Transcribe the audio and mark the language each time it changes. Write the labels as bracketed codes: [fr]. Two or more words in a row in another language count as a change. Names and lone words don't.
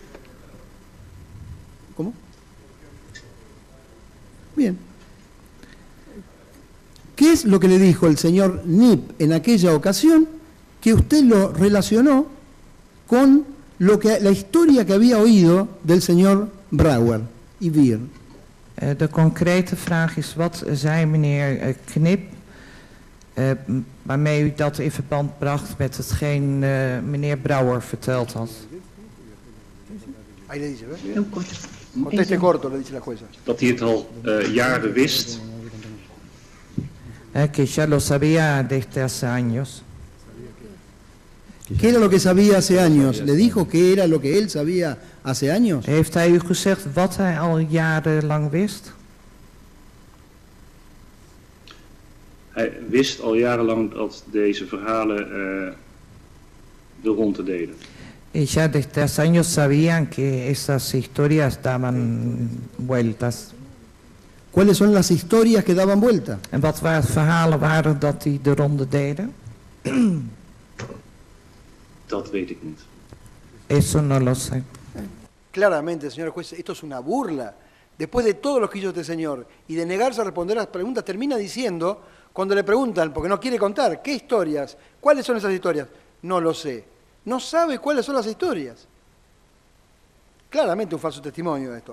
[es] ¿Cómo? Bien. ¿Qué es lo que le dijo el señor Nip en aquella ocasión que usted lo relacionó con la historia que había oído del señor Brouwer y Wier? [nl] De concrete vraag is, wat zei meneer Knip, waarmee u dat in verband bracht met hetgeen meneer Brouwer verteld had? [es] Ahí le dice, ¿ves? Conteste corto, le dice la jueza. [nl] Dat hij het al jaren wist. [es] Que ya lo sabía desde hace años. ¿Qué era lo que sabía hace años? ¿Le dijo qué era lo que él sabía hace años? [nl] Heeft hij u gezegd wat hij al jarenlang wist? Hij wist al jarenlang dat deze verhalen de ronde deden. [es] Ya desde hace años sabían que esas historias daban vueltas. ¿Cuáles son las historias que daban vuelta? [nl] En wat verhalen waren dat die de ronde deden? Dat weet ik niet. [es] Eso no lo sé. Claramente, señor juez, esto es una burla. Después de todo lo que hizo este señor y de negarse a responder las preguntas, termina diciendo, cuando le preguntan, porque no quiere contar, ¿qué historias? ¿Cuáles son esas historias? No lo sé. No sabe cuáles son las historias. Claramente un falso testimonio esto.